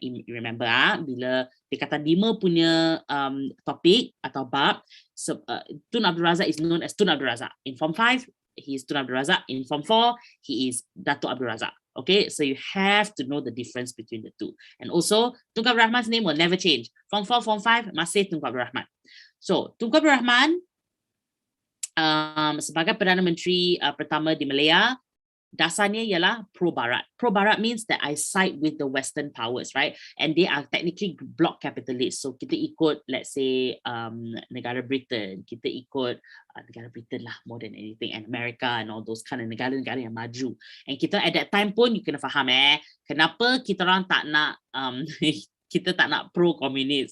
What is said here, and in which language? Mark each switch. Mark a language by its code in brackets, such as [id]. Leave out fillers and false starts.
[en] You remember [ms] bila tingkatan 5 punya topik atau bab, [en] so, Tun Abdul Razak is known as Tun Abdul Razak. In Form 5, he is Tun Abdul Razak. In Form 4, he is Dato' Abdul Razak. Okay, so you have to know the difference between the two. And also, Tunku Abdul Rahman's name will never change. Form 4, Form 5, [ms] masih [en] Tunku Abdul Rahman. [ms] So, Tunku Abdul Rahman sebagai Perdana Menteri pertama di Malaya, dasarnya ialah pro-Barat. [en] Pro-Barat means that I side with the Western powers, right? And they are technically bloc capitalists. [ms] So kita ikut, [en] let's say, [ms] negara Britain. Kita ikut negara Britain lah [en] more than anything. And America and all those kind of [ms] negara-negara yang maju. And kita [en] at that time [ms] pun, you kena faham kenapa kita orang tak nak, kita tak nak pro-komunis.